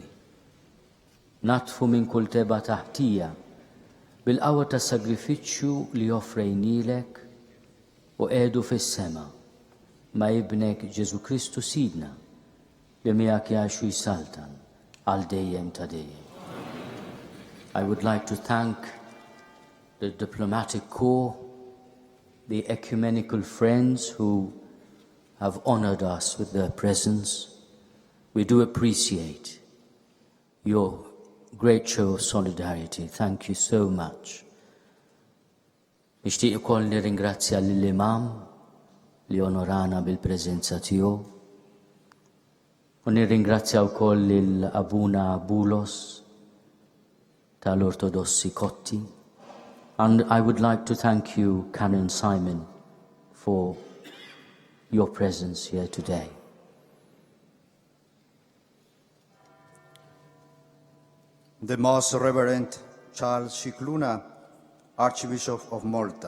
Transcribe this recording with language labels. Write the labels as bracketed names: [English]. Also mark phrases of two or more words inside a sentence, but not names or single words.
[Maltese] Natfu minn kull teba taħtija bil-qawwa ta' sagrifiċċju li offrejnilek u qiegħdu fis-sema ma' ibnek Ġesu Kristu Sidna li miegħek jgħixu jsaltan għal dejjem ta' dejjem. [English] I would like to thank the diplomatic corps, the ecumenical friends who have honored us with their presence. We do appreciate your great show of solidarity. Thank you so much. [Maltese] Nixtieq ukoll nirringrazzja lill-Imam li onorana bil-preżenza tiegħu. U nirringrazzja wkoll lil Abuna Bulos tal-Ortodossi Kotti. [English] And I would like to thank you, Canon Simon, for your presence here today. The Most Reverend Charles Scicluna, Archbishop of Malta.